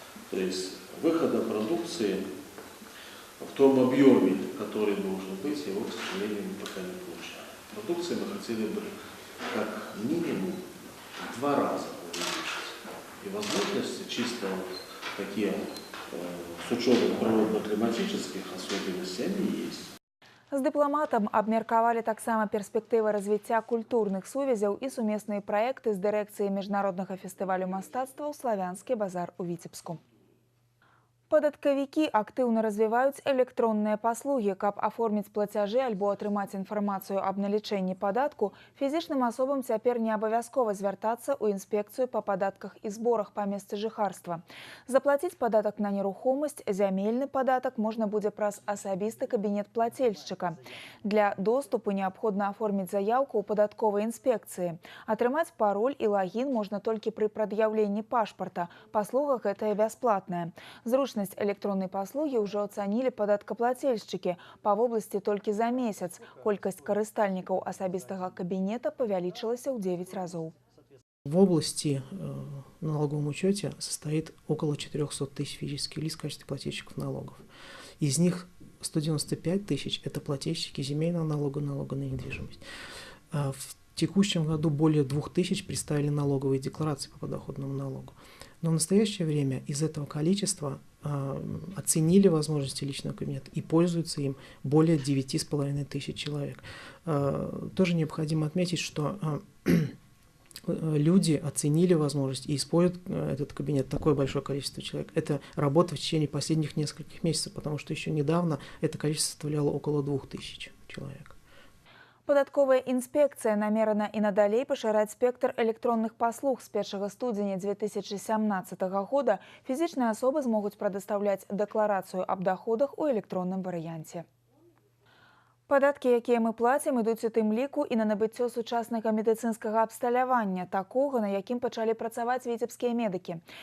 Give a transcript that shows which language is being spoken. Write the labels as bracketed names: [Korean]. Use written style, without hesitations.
[Russian] То есть выхода продукции в том объеме, который должен быть, его, к сожалению, мы пока не получаем. Продукции мы хотели бы как минимум в 2 раза увеличить. И возможности чисто такие с учетом природно-климатических особенностей они есть. [Belarusian] З дыпламатам абмеркавалі таксама перспектывы развіцця культурных сувязяў і сумесныя праекты з дырэкцыяй міжнароднага фестывалю мастацтва «Славянскі базар» у Віцебску. Падаткавікі актыўна развіваюць электронныя паслугі. Каб аформіць плацяжы альбо атрымаць інфармацыю аб налічэнні падатку, фізічным асобам цяпер не абавязкова звяртацца ў інспекцыю па падатках і зборах па месцы жыхарства. Заплаціць падатак на нерухомасць, зямельны падатак можна будзе праз асабісты кабінет плацельшчыка. Для доступу неабходна аформіць заяўку ў падатковай інспекцыі. Атрымаць пароль і лагін можна толькі пры прад'яўленні пашпарта. Паслуга гэтая бясплатная. Зручна электроннай паслугі ўжо ацанілі падаткаплацельшчыкі. Па вобласці толькі за месяц колькасць карыстальнікаў асабістага кабінета павялічылася ў 9 разоў. [Russian] В области на налоговом учете состоит около 400 тысяч физических лиц в качестве плательщиков налогов. Из них 195 тысяч – это плательщики земельного налога, налога на недвижимость. В текущем году более 2000 представили налоговые декларации по подоходному налогу. Но в настоящее время из этого количества оценили возможности личного кабинета и пользуются им более 9,5 тысяч человек. Тоже необходимо отметить, что люди оценили возможность и используют этот кабинет, такое большое количество человек. Это работа в течение последних нескольких месяцев, потому что еще недавно это количество составляло около 2000 человек. [Belarusian] Падатковая інспекцыя намерана і надалей пашыраць спектр электронных паслуг. З 1 студзеня 2017 года фізічныя асобы змогуць прадастаўляць дэкларацыю аб даходах у электронным варыянце. Падаткі, якія мы плацім, ідуць у тым ліку і на набыццё сучаснага медыцынскага абсталявання, такога, на якім пачалі працаваць віцебскія медыкі.